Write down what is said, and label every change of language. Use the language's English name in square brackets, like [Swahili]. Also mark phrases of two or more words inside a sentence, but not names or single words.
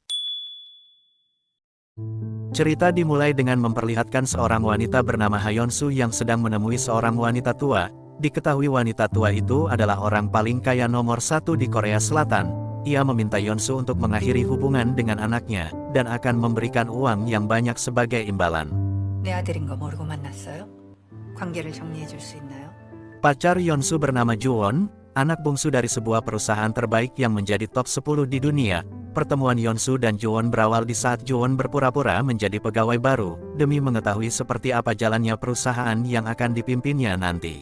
[Indonesian] Cerita dimulai dengan memperlihatkan seorang wanita bernama Hyunsu yang sedang menemui seorang wanita tua. Diketahui wanita tua itu adalah orang paling kaya nomor 1 di Korea Selatan. Ia meminta Hyunsu untuk mengakhiri hubungan dengan anaknya, dan akan memberikan uang yang banyak sebagai imbalan. [Korean] 내 아들인 거 모르고 만났어요? 관계를 정리해 줄 수 있나요? [Indonesian] Pacar Hyunsu bernama Juwon, anak bungsu dari sebuah perusahaan terbaik yang menjadi top 10 di dunia. Pertemuan Hyunsu dan Juwon berawal di saat Juwon berpura-pura menjadi pegawai baru, demi mengetahui seperti apa jalannya perusahaan yang akan dipimpinnya nanti.